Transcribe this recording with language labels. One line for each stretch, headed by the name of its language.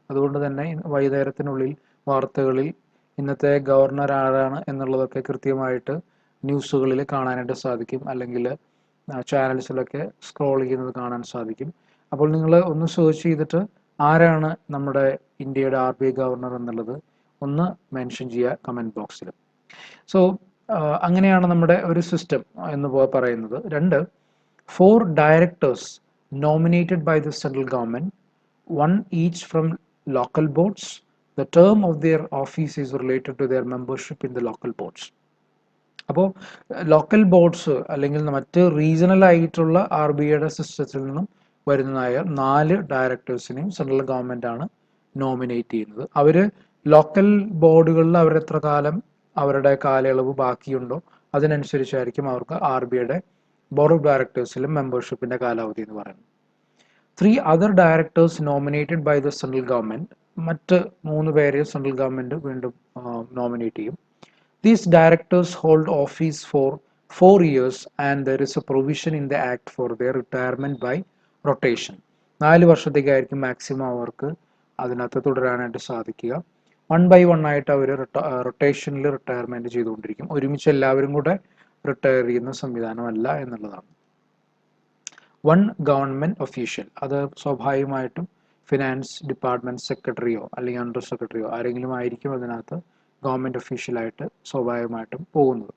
Malayalam: അതുകൊണ്ട് തന്നെ വൈകുന്നേരത്തിനുള്ളിൽ വാർത്തകളിൽ ഇന്നത്തെ ഗവർണർ ആരാണ് എന്നുള്ളതൊക്കെ കൃത്യമായിട്ട് ന്യൂസുകളിൽ കാണാനായിട്ട് സാധിക്കും, അല്ലെങ്കിൽ ചാനൽസിലൊക്കെ സ്ക്രോൾ ചെയ്യുന്നത് കാണാൻ സാധിക്കും. അപ്പോൾ നിങ്ങൾ ഒന്ന് സെർച്ച് ചെയ്തിട്ട് ആരാണ് നമ്മുടെ ഇന്ത്യയുടെ RBI ഗവർണർ എന്നുള്ളത് ഒന്ന് മെൻഷൻ ചെയ്യുക കമൻറ്റ് ബോക്സിൽ. സോ അങ്ങനെയാണ് നമ്മുടെ ഒരു സിസ്റ്റം എന്ന് പറയുന്നത്.
English: 2, 4 directors nominated by the central government, 1 each from local boards. The term of their office is related to their membership in the local boards.
Malayalam: അപ്പോൾ ലോക്കൽ ബോർഡ്സ് അല്ലെങ്കിൽ മറ്റ് റീജിയണൽ ആയിട്ടുള്ള RBIയുടെ സിസ്റ്റത്തിൽ നിന്നും വരുന്നതായ 4 ഡയറക്ടേഴ്സിനെയും സെൻട്രൽ ഗവൺമെൻറ് ആണ് നോമിനേറ്റ് ചെയ്യുന്നത്. അവർ ലോക്കൽ ബോർഡുകളിൽ അവരെത്ര കാലം അവരുടെ കാലയളവ് ബാക്കിയുണ്ടോ അതിനനുസരിച്ചായിരിക്കും അവർക്ക് RBIയുടെ ബോർഡ് ഓഫ് ഡയറക്ടേഴ്സിലും മെമ്പർഷിപ്പിൻ്റെ കാലാവധി എന്ന് പറയുന്നത്.
English: 3 other directors nominated by the central government.
Malayalam: മറ്റ് 3 പേരെ സെൻട്രൽ ഗവൺമെൻറ് വീണ്ടും നോമിനേറ്റ് ചെയ്യും.
English: These directors hold office for 4 years and there is a provision in the act for their retirement by rotation.
Malayalam: 4 വർഷത്തേക്കായിരിക്കും maximum അവർക്ക് അതിനകത്ത് തുടരാനായിട്ട് സാധിക്കുക. 1 by 1 ആയിട്ട് അവർ റൊട്ടേഷനിൽ retirement ചെയ്തുകൊണ്ടിരിക്കും. ഒരുമിച്ച് എല്ലാവരും കൂടെ റിട്ടയർ ചെയ്യുന്ന സംവിധാനമല്ല എന്നുള്ളതാണ്. 1 ഗവൺമെൻറ് ഒഫീഷ്യൽ, അത് സ്വാഭാവികമായിട്ടും ഫിനാൻസ് ഡിപ്പാർട്ട്മെൻറ്റ് സെക്രട്ടറിയോ അല്ലെങ്കിൽ അണ്ടർ സെക്രട്ടറിയോ ആരെങ്കിലും ആയിരിക്കും അതിനകത്ത് ഗവൺമെൻറ് ഒഫീഷ്യലായിട്ട് സ്വാഭാവികമായിട്ടും പോകുന്നത്.